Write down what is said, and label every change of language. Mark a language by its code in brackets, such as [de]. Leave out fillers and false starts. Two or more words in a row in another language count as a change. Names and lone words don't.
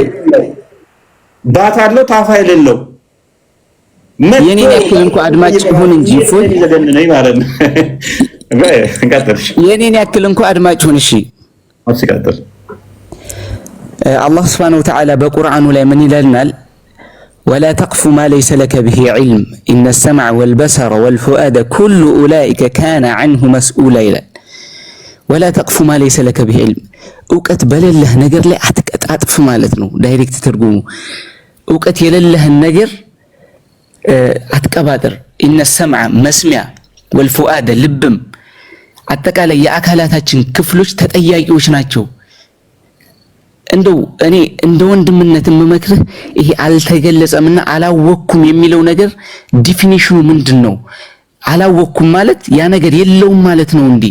[am] ባት አለው ታፋ የሌለው የኔን ያክል እንኳን አድማጭ ሁን እንጂ ፎይ ለገነነኝ ማለት ነው። የኔን ያክል እንኳን አድማጭ ሁን። እሺ አስቀጥል። አላህ [ar] سبحانه وتعالى [am] በቁርአኑ ላይ ምን ይላልናል? [ar] ولا تقف ما ليس لك به علم إن السمع والبصر والفؤاد كل أولئك كان عنه مسؤولا [am] ይላል። [ar] ولا تقف ما ليس لك به علم [am] እውቀት በሌለህ ነገር ላይ አትጥፍ ማለት ነው። ዳይሬክት ትርጉሙ እውቀት የሌለህን ነገር አትቀባጥር። [ar] إن السمع [am] መስሚያ والفؤاد ልብም አጠቃላይ የአካላታችን ክፍሎች ተጠያቂዎች ናቸው። እንደው እኔ እንደ ወንድምነት የምመክርህ ይሄ አልተገለጸምና አላወኩም የሚለው ነገር ዲፊኒሽኑ ምንድነው? አላወኩም ማለት ያ ነገር የለውም ማለት ነው እንዴ?